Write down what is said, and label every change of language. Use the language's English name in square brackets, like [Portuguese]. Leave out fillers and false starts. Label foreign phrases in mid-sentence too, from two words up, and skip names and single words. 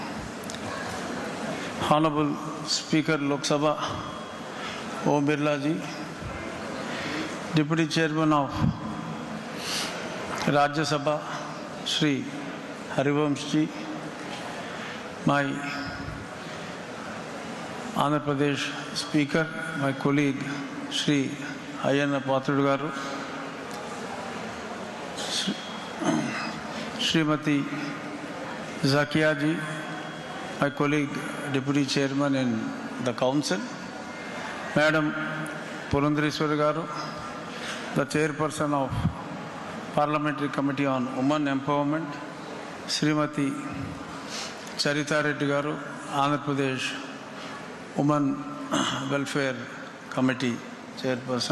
[English] Honorable Speaker Lok Sabha Om Birla Ji, Deputy Chairman of Rajya Sabha Shri Harivansh Ji, my Andhra Pradesh Speaker, my colleague Shri Ayyana Pathrudu Garu, Srimati Zakia Ji, my colleague Deputy Chairman in the Council, Madam Purundareswari Garu, the Chairperson of Parliamentary Committee on Women Empowerment, Srimati Charita Reddy Garu, Andhra Pradesh Women Welfare Committee Chairperson.